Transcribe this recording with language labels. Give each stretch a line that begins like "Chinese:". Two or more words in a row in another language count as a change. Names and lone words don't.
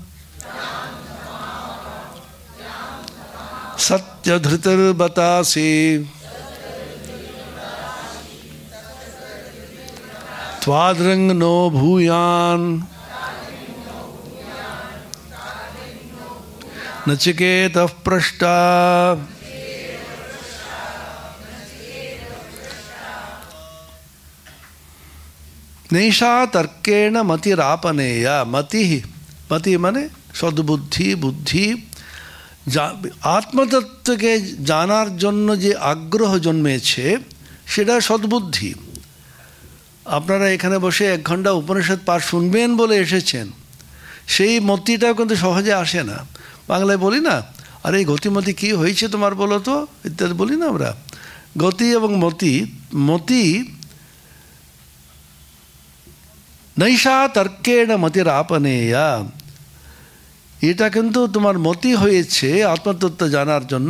Sanskrit: सत्यधृतिर्बतासि त्वादृङ् नो भूयान् नचिकेतः पृष्टा नैषा तर्केण मतिरापनेय।
Bangla: মতি মতি মানে সদ্বুদ্ধি বুদ্ধি আত্মতত্ত্বকে জানার জন্য যে আগ্রহ जन्मेছে সেটা সদ্বুদ্ধি। আপনারা এখানে বসে 1 ঘন্টা উপনিষদ পাঠ শুনবেন বলে এসেছেন, সেই মতিটাও কিন্তু সহজে আসে না। বাংলায় বলি না, আরে গতিমতি কি হয়েছে তোমার বলো তো, ইত্যাদি বলি না আমরা। গতি এবং মতি, মতি
Sanskrit: নৈষা তর্কেণ মতিরাপনেয়া,
Bangla: এটা কিন্তু তোমার মতি হয়েছে আত্মতত্ত্ব জানার জন্য।